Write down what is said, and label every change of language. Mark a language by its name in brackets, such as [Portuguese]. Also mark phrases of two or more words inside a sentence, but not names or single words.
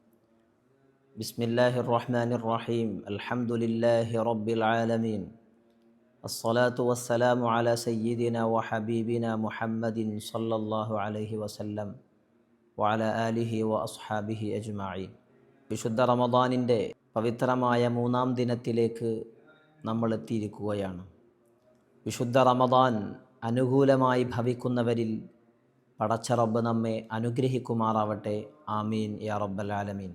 [Arabic] بسم الله الرحمن الرحيم. الحمد لله رب العالمين. الصلاة والسلام على سيدنا وحبيبنا محمد صلى الله عليه وسلم وعلى آله وأصحابه أجمعين. [Malayalam] വിശുദ്ധ റമദാനിൻ്റെ പവിത്രമായ മൂന്നാം ദിനത്തിലേക്ക് നമ്മൾ എത്തിയിരിക്കുകയാണ്. വിശുദ്ധ റമദാൻ അനുകൂലമായി ഭവിക്കുന്നവരിൽ പടച്ച റബ്ബ് നമ്മെ അനുഗ്രഹിക്കുമാറാവട്ടെ. [Arabic] آمين يا رب العالمين.